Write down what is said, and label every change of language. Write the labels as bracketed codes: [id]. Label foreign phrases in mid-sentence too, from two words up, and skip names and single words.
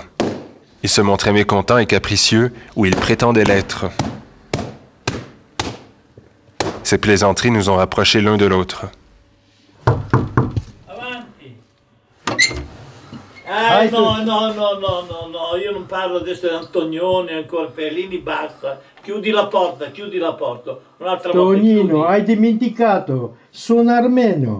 [fr] Il se montrait mécontent et capricieux où il prétendait l'être. Ces plaisanteries nous ont rapprochés l'un de l'autre. [it] Avanti! No, io non parlo adesso di Antonioni, ancora Fellini, basta. Chiudi la porta. Un'altra volta. Tonino, hai dimenticato, sono armeno.